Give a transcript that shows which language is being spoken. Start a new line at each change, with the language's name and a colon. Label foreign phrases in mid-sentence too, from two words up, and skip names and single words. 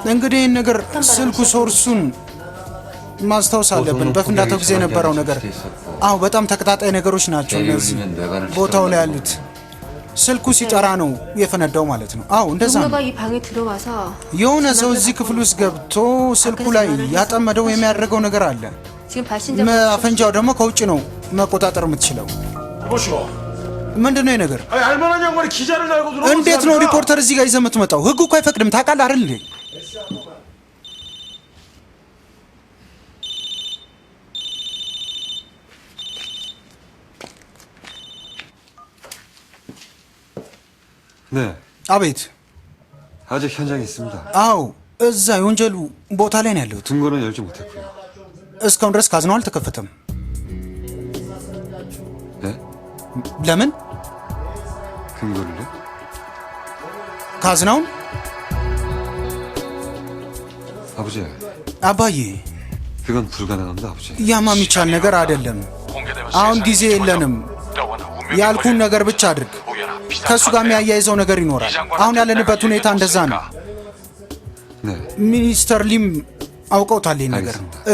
Amharic: እንግዲህ ይህን ነገር ስልኩ ሶርሱን ማስታወስ አለብን። በፍንዳታው ጊዜ የነበረው ነገር አዎ በጣም ተከታታይ ነገሮች ናቸው እነዚህ ቦታው ላይ ያሉት። ስልኩ ሲጠራ ነው የፈነዳው ማለት ነው። አዎ እንደዛ ነው።
Korean: 누군가가 이 방에 들어와서
Amharic: የሆነ ሰው እዚህ ክፍል ውስጥ ገብቶ ስልኩ ላይ ያጠመደው የሚያደርገው ነገር አለ።
Korean: 지금 발신자
Amharic: አፈንጃው ደግሞ ከውጭ ነው መቆጣጠር የምትችለው።
Korean: 보시고.
Amharic: ምንድን ነው ይህ ነገር?
Korean: 아니 알만한 양반이 기자를 달고 들어오는
Amharic: እንዴት ነው ሪፖርተር እዚህ ጋር ይዘህ የምትመጣው? ህጉ እኮ አይፈቅድም። ታውቃለህ አይደል እንዴ?
Korean: 네.
Amharic: አቤት።
Korean: 아직 현장에 있습니다.
Amharic: አዎ እዛ የወንጀሉ ቦታ ላይ ነው ያለሁት።
Korean: 등고는 열지 못했고요.
Amharic: እስካሁን ድረስ ካዝናው አልተከፈተም።
Korean: 네?
Amharic: ለምን?
Korean: 근거를요?
Amharic: ካዝናውን
Korean: 아버지,
Amharic: አባዬ
Korean: 그건 불가능합니다, 아버지.
Amharic: ያማ የሚቻል ነገር አይደለም። አሁን ጊዜ የለንም። ያልኩን ነገር ብቻ አድርግ። ከእሱ ጋር የሚያያይዘው ነገር ይኖራል። አሁን ያለንበት ሁኔታ እንደዛ ነው።
Korean: 네.
Amharic: ሚኒስተር ሊም አውቀውታል ይህን ነገር።
Korean: 알겠습니다.